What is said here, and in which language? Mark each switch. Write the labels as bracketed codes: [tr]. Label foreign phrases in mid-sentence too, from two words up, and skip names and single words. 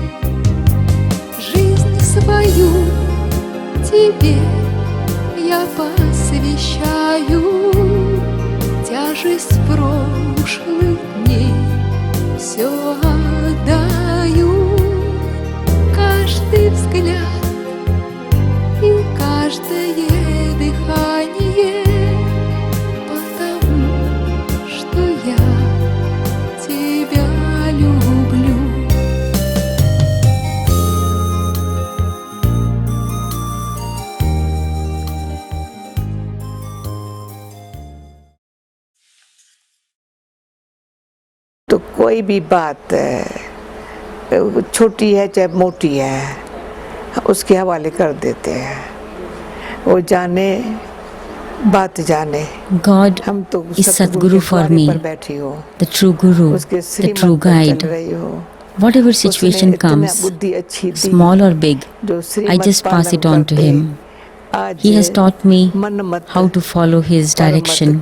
[ru] Жизнь свою тебе я посвящаю, тяжесть прошлых дней все отдаю, каждый взгляд и каждое дыхание, потому что я тебя люблю. [hi] तो कोई भी बात छोटी है चाहे मोटी है उसके हवाले कर देते हैं, वो जाने बात जाने। [en] God is Sadguru for me, the true Guru, the true guide. Whatever situation comes, small or big, I just pass it on to him. He has taught me how to follow his direction.